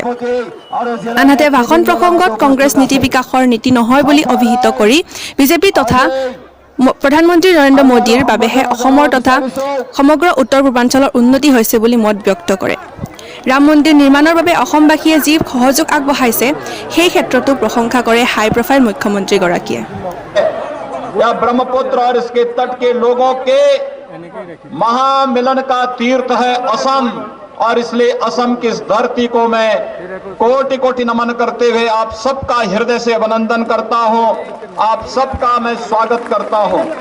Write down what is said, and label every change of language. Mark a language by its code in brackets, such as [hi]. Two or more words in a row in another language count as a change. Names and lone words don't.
[as] আনহাতে ভাষণ প্ৰসংগত কংগ্ৰেছ নীতি বিকাশৰ নীতি নহয় বুলি অভিহিত কৰি বিজেপি তথা প্ৰধানমন্ত্ৰী নৰেন্দ্ৰ মোদীৰ বাবেহে অসমৰ তথা সমগ্ৰ উত্তৰ পূৰ্বাঞ্চলৰ উন্নতি হৈছে বুলি মত ব্যক্ত কৰে। ৰাম মন্দিৰ নিৰ্মাণৰ বাবে অসমবাসীয়ে যি সহযোগ আগবঢ়াইছে সেই ক্ষেত্ৰতো প্ৰশংসা কৰে হাই প্ৰফাইল মুখ্যমন্ত্ৰীগৰাকীয়ে। [hi] ब्रह्मपुत्र और इसके तट के लोगों के महामिलन का तीर्थ है असम, और इसलिए असम की इस धरती को मैं कोटि कोटि नमन करते हुए आप सबका हृदय से अभिनंदन करता हूं, आप सबका मैं स्वागत करता हूं।